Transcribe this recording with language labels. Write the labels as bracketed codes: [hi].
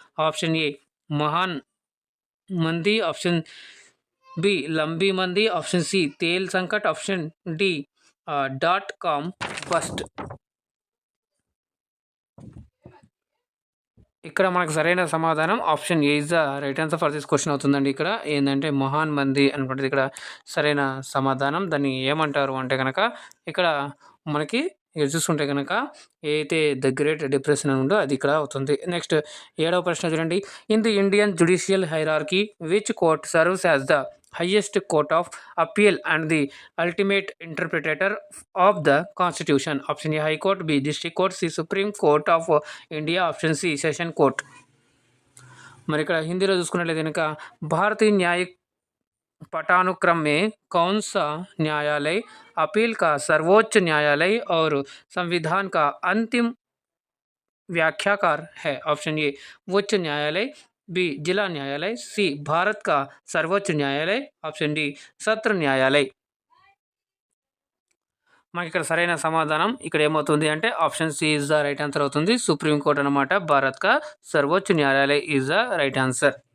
[hi] Option A महान मंदी, option B लंबी मंदी, ऑप्शन सी तेल संकट, ऑप्शन डी .com बस्ट. [te] ఇక్కడ మనకు సరైన సమాధానం [en] option A is the right answer for this question [te] అవుతుందండి. ఇక్కడ ఏంటంటే మహాన్ మంది అనుకుంటుంది ఇక్కడ సరైన సమాధానం. దాన్ని ఏమంటారు అంటే కనుక ఇక్కడ మనకి ఇక్కడ చూసుకుంటే కనుక ఏదైతే ద గ్రేట్ డిప్రెషన్ ఉందో అది ఇక్కడ అవుతుంది. నెక్స్ట్ 7వ ప్రశ్న చూడండి. [en] In the Indian judicial hierarchy which court serves as the highest court of appeal and the ultimate interpreter of the constitution? Option A, High Court. B, District Court. C, Supreme Court of India. Option C, Session Court. [te] మరి ఇక్కడ హిందీలో చూసుకున్నట్లయితే కనుక [hi] భారతీయ న్యాయिक पटानुक्रम में कौन सा न्यायालय appeal का सर्वोच्च न्यायालय और संविधान का अंतिम व्याख्याकार है? ऑप्शन ए उच्च न्यायालय, बी जिला न्यायालय, सी भारत का सर्वोच्च न्यायालय, ऑप्शन डी सत्र न्यायालय. [te] మనకి ఇక్కడ సరైన సమాధానం ఇక్కడ ఏమవుతుంది అంటే [en] option C is the right answer [te] అవుతుంది. సుప్రీం కోర్ట్ అనమాట. [hi] భారత్ కా సర్వోచ్చ న్యాయాలయ [en] Is the right answer.